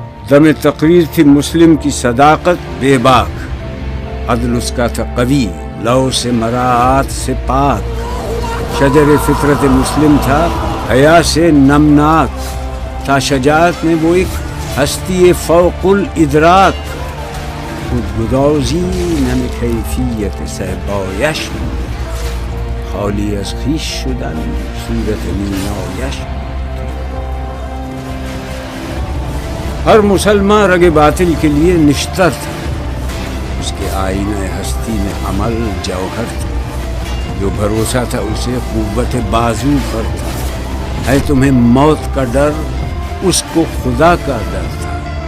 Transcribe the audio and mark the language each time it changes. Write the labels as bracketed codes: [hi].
[ur] دم تقریر تھی مسلم کی صداقت بے باک. عدل اس کا تھا قوی، لو سے مراعات سے پاک. شجر فطرت مسلم تھا حیا سے نمناک. تھا شجاعت میں وہ ایک ہستی فوق الادراک. [fa] خودگدازی نم کیفیت صحبایش خالی از خویش شدن صورت مینایش. [ur] ہر مسلمان رگ باطل کے لیے نشتر تھا. اس کے آئینہ ہستی میں عمل جوہر تھا. جو بھروسہ تھا اسے قوت بازو پر تھا. ہے تمہیں موت کا ڈر، اس کو خدا کا ڈر تھا.